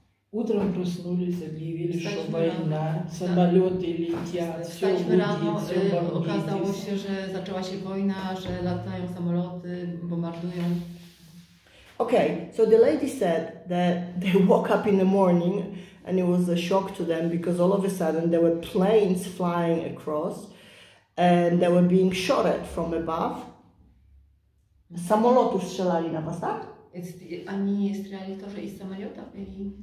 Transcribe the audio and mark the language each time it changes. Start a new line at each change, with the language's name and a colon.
Russian: Утром проснулись, объявили, что война, самолеты летят, все гудит, все бомбит.
Polish: Okazało się, że zaczęła się wojna, że latają samoloty, bombardują.
English: Okay, so the lady said that they woke up in the morning and it was a shock to them because all of a sudden there were planes flying across and they were being shot at from above.
Polish: Samolotów strzelali na was, tak?
Russian: Они стреляли тоже из самолетов или